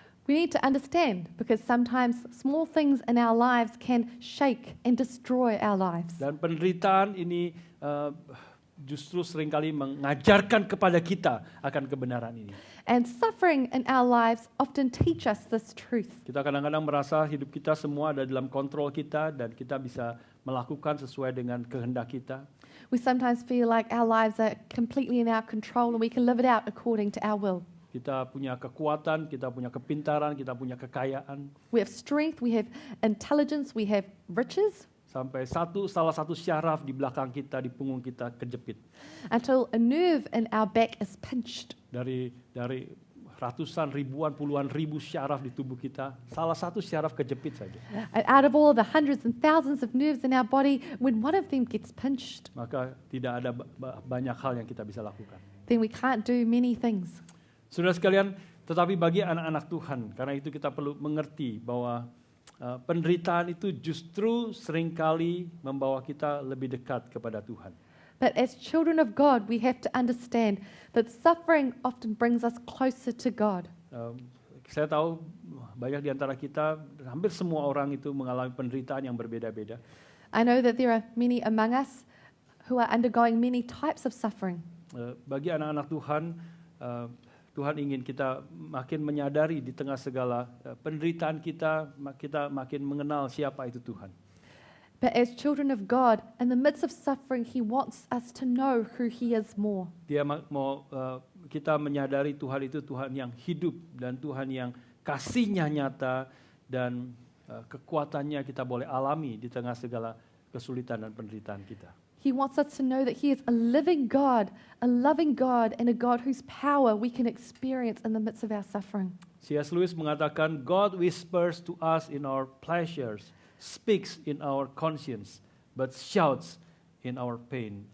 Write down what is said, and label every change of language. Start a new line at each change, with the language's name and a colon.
English: We need to understand because sometimes small things in our lives can shake and destroy our lives.
Indonesian: Dan penderitaan ini justru seringkali mengajarkan kepada kita akan kebenaran ini.
English: And suffering in our lives often teach us this truth.
Indonesian: Kita kadang-kadang merasa hidup kita semua ada dalam kontrol kita dan kita bisa melakukan sesuai dengan kehendak kita.
English: We sometimes feel like our lives are completely in our control and we can live it out according to our will.
Indonesian: Kita punya kekuatan, kita punya kepintaran, kita punya kekayaan.
English: We have strength, we have intelligence, we have riches.
Indonesian: Sampai salah satu syaraf di belakang kita, di punggung kita kejepit.
English: Until a nerve in our back is pinched.
Indonesian: Dari ratusan, ribuan, puluhan ribu syaraf di tubuh kita, salah satu syaraf kejepit saja.
English: And out of all the hundreds and thousands of nerves in our body, when one of them gets pinched,
Indonesian: Maka tidak ada banyak hal yang kita bisa lakukan.
English: then we can't do many things.
Indonesian: Saudara sekalian, tetapi bagi anak-anak Tuhan, karena itu kita perlu mengerti bahwa penderitaan itu justru seringkali membawa kita lebih dekat kepada Tuhan.
English: But as children of God, we have to understand that suffering often brings us closer to God.
Indonesian: Saya tahu banyak di antara kita, hampir semua orang itu mengalami penderitaan yang berbeda-beda.
English: I know that there are many among us who are undergoing many types of suffering.
Indonesian: Bagi anak-anak Tuhan, Tuhan ingin kita makin menyadari di tengah segala penderitaan kita makin mengenal siapa itu Tuhan.
English: But as children of God, in the midst of suffering, He wants us to know who He is more.
Indonesian: Dia mau kita menyadari Tuhan itu Tuhan yang hidup dan Tuhan yang kasih-Nya nyata dan kekuatannya kita boleh alami di tengah segala kesulitan dan penderitaan kita.
English: He wants us to know that He is a living God, a loving God, and a God whose power we can experience in the midst of our suffering. C.S. Lewis
Indonesian: mengatakan,
English: God whispers to us in our pleasures, speaks in our conscience, but shouts in our pain.